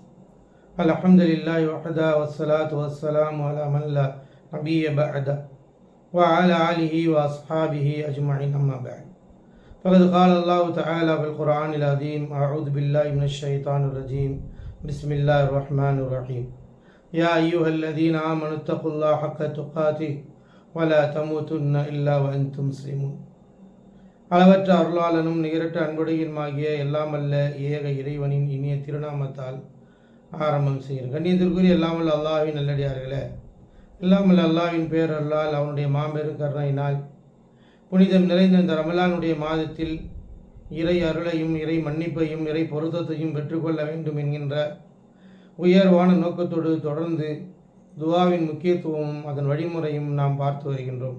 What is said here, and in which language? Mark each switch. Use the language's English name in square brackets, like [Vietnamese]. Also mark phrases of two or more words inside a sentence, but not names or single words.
[Arabic] الحمد لله وحده والصلاة والسلام على من لا نبي بعده وعلى آله وأصحابه أجمعين أما بعد فقد قال الله تعالى في القرآن العظيم أعوذ بالله من الشيطان الرجيم بسم الله الرحمن الرحيم يا أيها الذين آمنوا اتقوا الله حق تقاته ولا تموتن إلا وأنتم مسلمون. [Tamil] அளவற்ற அருளாளனும் நிகரற்ற அன்புடையுமாகிய எல்லாமல்ல ஏக இறைவனின் இனிய திருநாமத்தால் ஆரம்பம் செய்கிறேன். கண்ணியத்திற்குரிய எல்லாமல்ல அல்லாஹ்வின் நல்லடியார்களே, இல்லாமல் அல்லாஹ்வின் பேரருளால் அவனுடைய மாபெரும் கருணையினால் புனிதம் நிறைந்த இந்த ரமலானுடைய மாதத்தில் இறை அருளையும் இறை மன்னிப்பையும் இறை பொருத்தத்தையும் பெற்றுக்கொள்ள வேண்டும் என்கின்ற உயர்வான நோக்கத்தோடு தொடர்ந்து துஆவின் முக்கியத்துவமும் அதன் வழிமுறையும் நாம் பார்த்து வருகின்றோம்.